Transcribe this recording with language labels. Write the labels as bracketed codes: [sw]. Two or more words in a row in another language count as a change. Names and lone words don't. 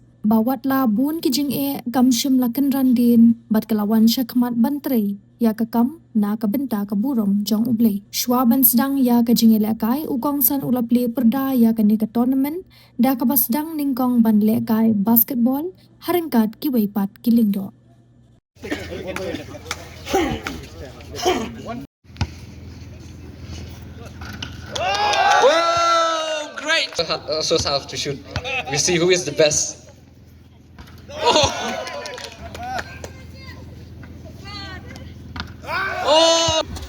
[kha] Bawat la bun ki jing e kamshim la kenrandin, bat kelawan syakmat bantre, ya ka kam na ka benta ka burong jong uble. Shwaban sedang ya ka jingele kai u kongsan ula play Pyrda ya ka ni ka tournament, da ka basdang ningkong ban le kai basketball, haringkat ki weipat ki lingdo. [en] Whoa, great! Shows how to shoot. We see who is the best. Oh! Oh!